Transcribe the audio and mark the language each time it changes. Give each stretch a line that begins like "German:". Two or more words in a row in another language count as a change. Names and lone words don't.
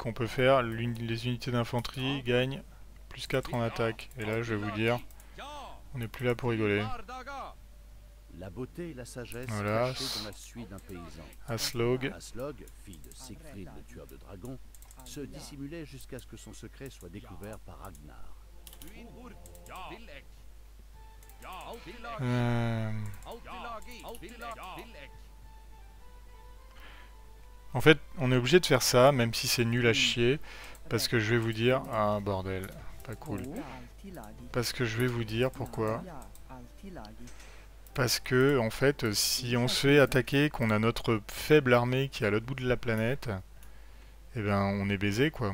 French: On peut faire les unités d'infanterie gagnent plus 4 en attaque. Et là, je vais vous dire, Ja! on n'est plus là pour rigoler. Bardaga! La beauté et la sagesse Voilà. cachées dans la suie d'un paysan. Aslog. Aslog, fille de Siegfried le tueur de dragons, se dissimulait jusqu'à ce que son secret soit découvert par Ragnar. Budurd! Ja! Vilek! Ja! Altilagi! Euh, Altilagi! Altilagi! Vilek! En fait, on est obligé de faire ça, même si c'est nul à chier, parce que je vais vous dire... Ah, bordel, pas cool. Parce que je vais vous dire pourquoi. Parce que, en fait, si on se fait attaquer, qu'on a notre faible armée qui est à l'autre bout de la planète, eh ben, on est baisé, quoi.